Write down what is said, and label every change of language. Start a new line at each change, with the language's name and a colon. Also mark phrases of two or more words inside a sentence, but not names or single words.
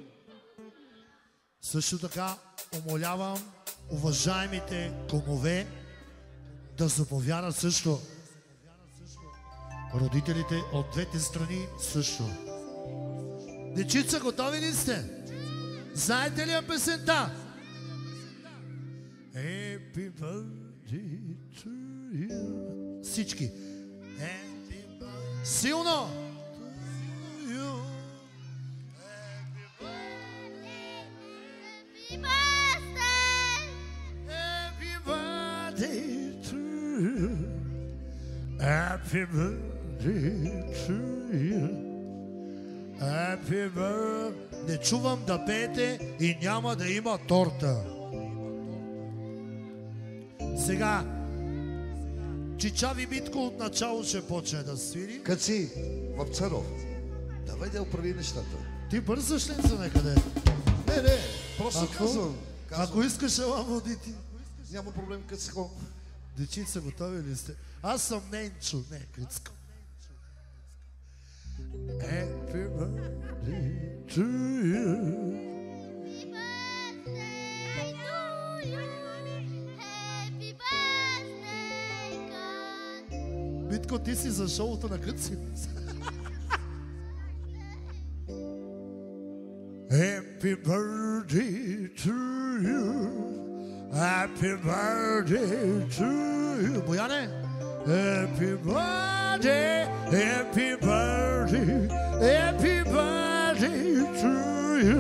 Bulgarian: Също така умолявам уважаемите кумове да заповядат също. Родителите от двете страни също. Дечица, готови ли сте? Знаете ли я песента?
English: Happy birthday to you. Всички. Happy birthday. Силно! Happy birthday to you. Happy birthday.
Bulgarian: Не чувам да пеете и няма да има торта. Сега Чичави Митко от начало ще почне да свири. Каци, Вапцаров, давай да оправи нещата. Ти бързаш ли за некъде? Не, просто казвам. Ако искаш, ела водити. Няма проблем, Къцко. Дечица, готови ли сте? Аз съм Ненчо, не Къцко.
English: Happy birthday to you.
Bulgarian: Митко, ти си за шоуто на Къци.
English: Happy birthday to you. Happy birthday to you. Бояне? Happy birthday, happy birthday, happy birthday to you.